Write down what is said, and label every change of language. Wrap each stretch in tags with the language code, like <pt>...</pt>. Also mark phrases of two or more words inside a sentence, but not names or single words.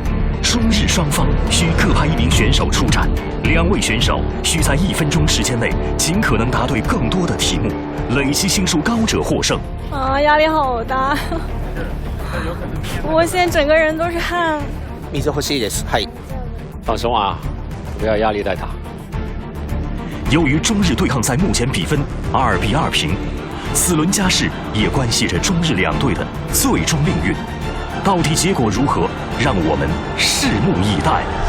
<zh>中日双方需各派1名选手出战，2位选手需在1分钟时间内尽可能答对更多的题目，累积星数高者获胜。啊，压力好大！我现在整个人都是汗。</zh> <ja>水欲しいです。はい。</ja> <zh>放松啊，不要压力太大。由于中日对抗赛目前比分2-2平，此轮加试也关系着中日2队的最终命运。到底结果如何，让我们拭目以待。</zh>